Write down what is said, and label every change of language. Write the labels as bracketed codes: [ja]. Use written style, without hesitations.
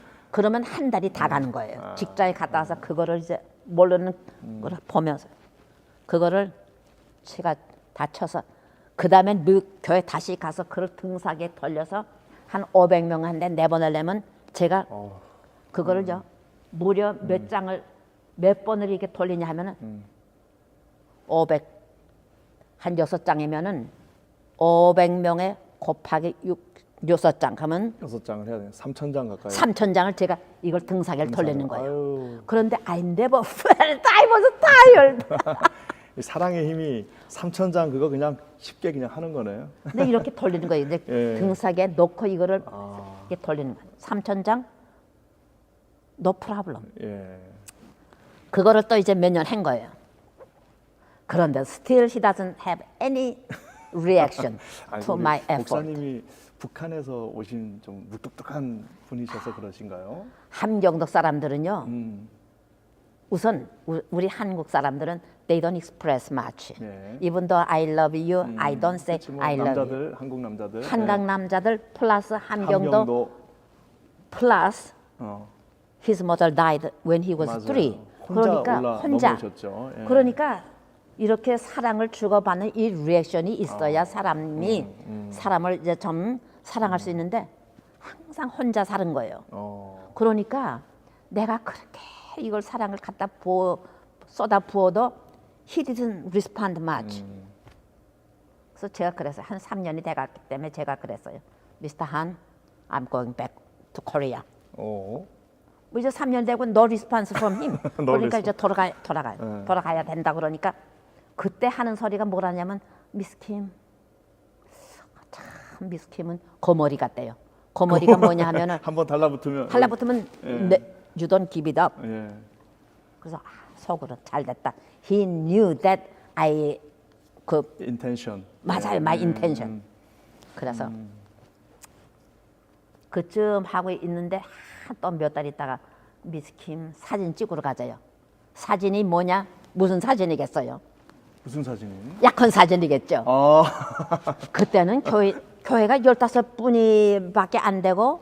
[ko] 그러면 한 달이 다 가는 거예요. 직장에 갔다 와서 그거를 이제 모르는 걸 보면서 그거를 제가 다 쳐서 그 다음에 교회 다시 가서 그걸 등사기에 돌려서 한 500명한테 내보내려면 제가 그거를 무려 몇 장을 몇 번을 이렇게 돌리냐 하면은 500 한 6장이면은 500명에 곱하기 6장 하면 6장을 해야 돼요. 3,000장 가까이. 3,000장을 제가 이걸 등사기를 돌리는 거예요. 아유, 그런데 [en] I never felt I was tired. [ko] 이 사랑의 힘이 3,000장 그거 그냥 쉽게 그냥 하는 거네요. 근데 이렇게 돌리는 거예요. 이제 예. 등사기에 놓고 이거를 이렇게 돌리는 거예요. 3,000장 [en] no problem. [ko] 예. 그거를 또 이제 몇 년 한 거예요. 그런데 [en] still he doesn't have any reaction [ko] 아니, [en] to [ko] 우리 [en] my effort. [ko] 목사님이 북한에서 오신 좀 무뚝뚝한 분이셔서 그러신가요? 함경도 사람들은요. 음, 우선 우리 한국 사람들은 [en] they don't express much. [ko] 네. [en] Even though I love you, I don't say [ko] 그치, 뭐 [en] I love you. [ko] 남자들, 한국 남자들. 한강 남자들 플러스 예. 함경도 함경도. 플러스 어, [en] his mother died when he was [ko] 맞아요. [en] 3. [ko] 혼자 그러니까 올라 혼자. 넘어오셨죠. 예. 그러니까 이렇게 사랑을 주고받는 이 리액션이 있어야 사람이 사람을 이제 좀 사랑할 수 있는데 항상 혼자 사는 거예요. 그러니까 내가 그렇게 이걸 사랑을 갖다 쏟아 부어도 [en] he didn't respond much. [ko] 그래서 제가 그랬어요. 한 3년이 돼갔기 때문에 제가 그랬어요. [en] Mr. Han, I'm going back to Korea. 어. [ko] 뭐 이제 3년 되고 [en] no response from him. No [ko] 그러니까 이제 네. 돌아가야 된다 그러니까 그때 하는 소리가 뭐라냐면 미스 킴, 참 미스 킴은 거머리 같대요. 거머리가 뭐냐 하면은 한번 달라붙으면. 달라붙으면 [en] you don't give it up. [ko] 예. 그래서 속으로 잘 됐다. [en] He knew that I [ko] 그 [en] intention. [ko] 맞아요, [en] my intention. [ko] 그래서 그쯤 하고 있는데 또 몇 달 있다가 미스 킴 사진 찍으러 가자요. 사진이 뭐냐? 무슨 사진이겠어요? 무슨 사진이에요? 약혼 사진이겠죠. 그때는 교회가 15분이밖에 안 되고